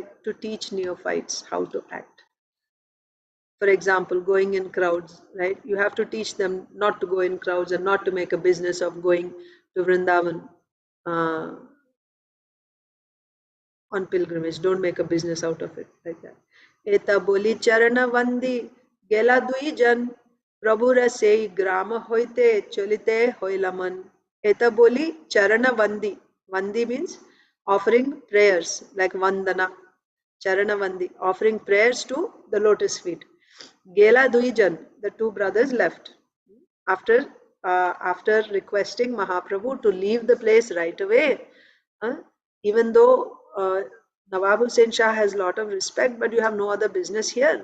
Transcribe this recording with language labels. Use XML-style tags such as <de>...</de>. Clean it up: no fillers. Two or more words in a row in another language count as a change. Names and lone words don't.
<en>To teach neophytes how to act. For example, going in crowds, right? You have to teach them not to go in crowds and not to make a business of going to Vrindavan. On pilgrimage. Don't make a business out of it like that.</en> <bn>এত বলি চরণ বন্দি গেলা দুই জন প্রভুর সেই গ্রাম হইতে চলিতে হইলাম. এত বলি চরণ বন্দি.</bn> <en>Vandi means offering prayers like vandana.</en> <bn>চরণ বন্দি,</bn> <en>offering prayers to the lotus feet.</en> <bn>গেলা দুই জন,</bn> <en>the two brothers left after after requesting Mahaprabhu to leave the place right away. Uh, Even though Nawab Hussain Shah has a lot of respect, but you have no other business here.</en>